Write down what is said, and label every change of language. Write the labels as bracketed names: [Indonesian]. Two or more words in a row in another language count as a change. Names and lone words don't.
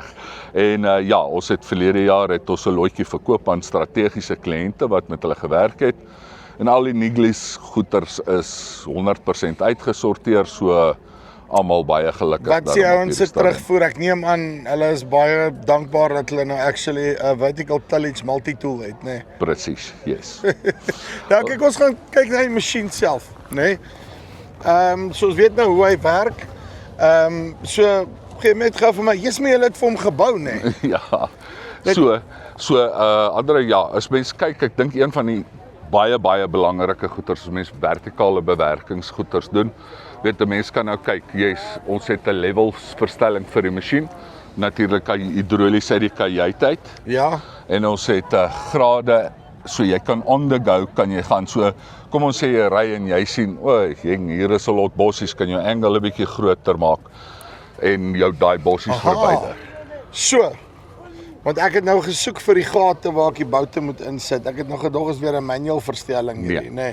[Afrikaans] En ja, ons het verlede jaar het ons 'n lotjie verkoop aan strategiese kliënte wat met hulle gewerk het. En al die Niglis goeders is 100% uitgesorteer, so almal baie gelukkig. Wat sê ouens se terugvoer? Ek neem aan hulle is baie dankbaar dat hulle nou actually 'n [English] vertical tillage multi-tool [Afrikaans] het, né? Presies, yes. Nou kyk, ons gaan kyk na die masjien self, né? So ons weet nou hoe hy werk. So gee net gou vir my, jy's my, julle het vir hom gebou, né? Ja. So Andre, ja, as mens kyk, ek dink een van die baie belangrike goeders as mens vertikale bewerkingsgoeders doen. Weet 'n mens kan nou kyk, ons het 'n levelsverstelling vir die masjien. Natuurlik kan jy hidrolies uit die kajuit uit. Ja. En ons het grade, so jy kan [English] on the go [Afrikaans] kan jy gaan. So kom ons sê jy ry en jy sien, hier is 'n lot bossies, kan jou angle 'n bietjie groter maak en jou daai bossies verwyder. So. Want ek het nou gesoek vir die gate waar ek die boute moet insit. Ek het nog gedog is weer 'n manual verstelling hierdie, né?